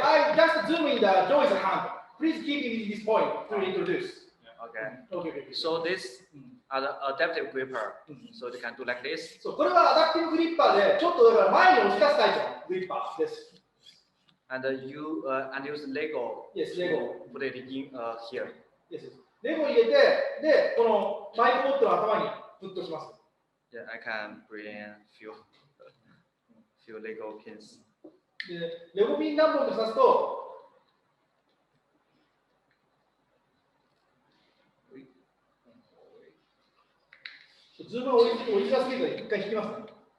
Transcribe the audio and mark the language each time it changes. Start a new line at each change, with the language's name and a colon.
English: I just zoom in the Joy's hand. Please keep in this point to introduce. Okay. So this are the adaptive gripper. So they can do like this.
Japanese: そう、これはアダプティブグリッパーで、ちょっとだから前に押し出すタイプのグリッパーです。
English: And you use Lego. Yes, Lego. Put it in here. Yes.
Japanese: レゴ入れて、で、このマイクボットの頭にフットします。
English: Yeah, I can bring few Lego pins.
Japanese: で、レゴピン何本か刺すと、ズームを折り出すけど一回引きますね。